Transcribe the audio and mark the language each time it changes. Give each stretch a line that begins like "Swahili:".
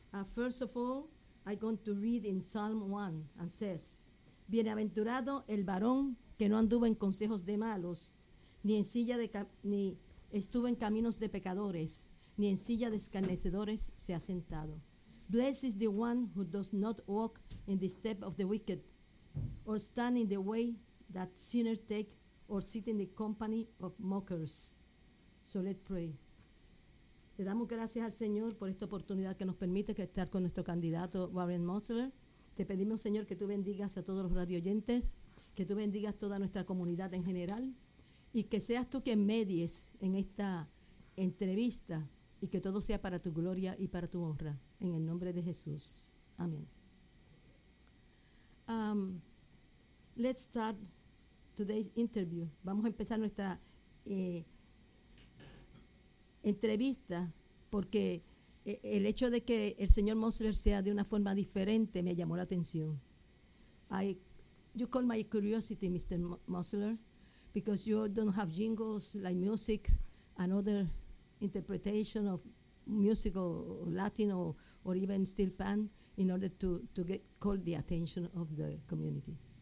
English: First of all, I'm going to read in Psalm 1 and says,
Spanish: Bienaventurado el varón que no anduvo en consejos de malos, ni estuvo en caminos de pecadores, ni en silla de escarnecedores se ha sentado.
English: Blessed is the one who does not walk in the step of the wicked, or stand in the way that sinners take, or sit in the company of mockers. So let's pray.
Spanish: Le damos gracias al Señor por esta oportunidad que nos permite estar con nuestro candidato, Warren Mosler. Te pedimos, Señor, que tú bendigas a todos los radioyentes, que tú bendigas toda nuestra comunidad en general, y que seas tú quien medies en esta entrevista, y que todo sea para tu gloria y para tu honra. En el nombre de Jesús. Amén.
English: Let's start today's interview.
Spanish: Vamos a empezar nuestra entrevista, porque el hecho de que el señor Mosler sea de una forma diferente me llamó la atención.
English: You call my curiosity, Mr. Mosler, because you don't have jingles like music and other interpretation of music or Latin or even steel pan in order to get called the attention of the community.